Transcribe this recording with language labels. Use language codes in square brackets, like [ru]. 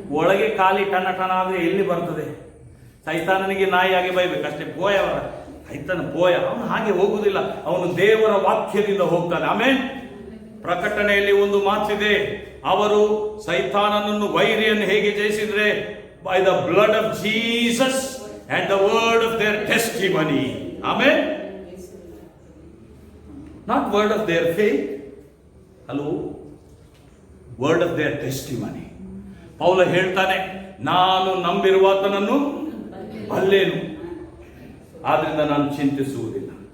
[kn] ಒಳಗೆ ಖಾಲಿ ಟಣ ಟಣ ಆದರೆ ಎಲ್ಲಿ ಬರ್ತದೆ? ಸೈತಾನನಿಗೆ ನಾಯಿಯಾಗಿ ಬೈಬೇಕು ಅಷ್ಟೇ. ಪೋಯವರ ಸೈತಾನ ಪೋಯ, ಅವನು ಹಾಗೆ ಹೋಗುವುದಿಲ್ಲ, ಅವನು ದೇವರ ವಾಕ್ಯದಿಂದ ಹೋಗ್ತಾನೆ. ಆಮೆನ್. ಪ್ರಕಟಣೆಯಲ್ಲಿ ಒಂದು ಮಾತಿದೆ, ಅವರು ಸೈತಾನನನ್ನು, ವೈರಿಯನ್ನು ಹೇಗೆ ಜಯಿಸಿದ್ರೆ? [en] By the blood of Jesus and the word of their testimony. Amen. Not word of their faith. Hello. Word of their testimony. [kn] ಪೌಲ ಹೇಳ್ತಾನೆ, ನಾನು ನಂಬಿರುವಾತನನ್ನು ಬಲ್ಲೆನು, ಆದ್ರಿಂದ ನಾನು ಚಿಂತಿಸುವುದಿಲ್ಲ.